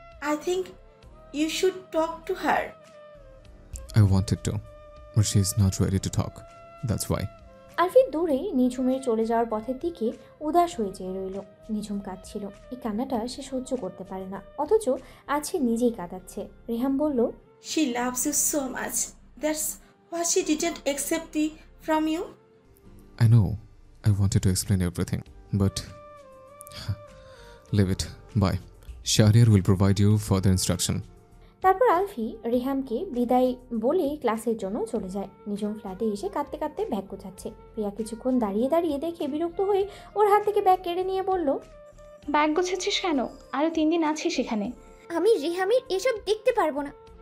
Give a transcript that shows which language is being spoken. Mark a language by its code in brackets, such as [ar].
[en] I think you should talk to her. I wanted to, but she is not ready to talk. That's why. [bn] আলফি দূরে নিঝুমের চলে যাওয়ার পথের দিকে উদাস হয়ে চেয়ে রইল। নিঝুম কাঁদছিল। এই কান্নাটা সে সহ্য করতে পারে না, অথচ আজ সে নিজেই কাঁদাচ্ছে। রেহাম বলল, [en] She loves you so much. That's why she didn't accept me from you. I know. I wanted to explain everything, but leave it. Bye. Shahriar will provide you further instruction. [bn] তারপর আলফি রেহামকে বিদায় বলে ক্লাসের জন্য চলে যায়। নিঝুম ফ্ল্যাটে এসে কাঁদতে কাঁদতে ব্যাগ গোছাচ্ছে। প্রিয়া কিছুক্ষণ দাঁড়িয়ে দাঁড়িয়ে দেখে বিরক্ত হয়ে ওর হাত থেকে ব্যাগ কেড়ে নিয়ে বলল, ব্যাগ গোছাচ্ছিস কেন? আরও 3 দিন আছিস এখানে। আমি রেহামের এসব দেখতে পারবো না।